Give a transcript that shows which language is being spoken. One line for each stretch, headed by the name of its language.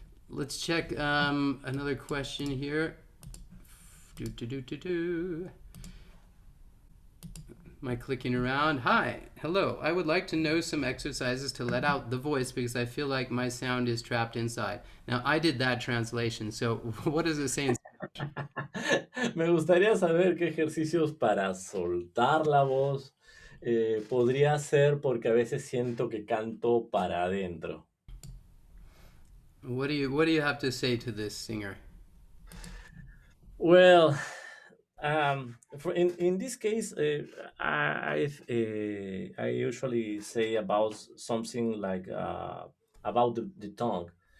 English: Let's check another question here. Do, do, do, do, do. Am I clicking around? Hi, hello. I would like to know some exercises to let out the voice because I feel like my sound is trapped inside. Now, I did that translation, so what does it say in Spanish?
Spanish: Me gustaría saber qué ejercicios para soltar la voz podría hacer porque a veces siento que canto para adentro.
English: What do you have to say to this singer? Well, in this case, I usually say about something like about the tongue.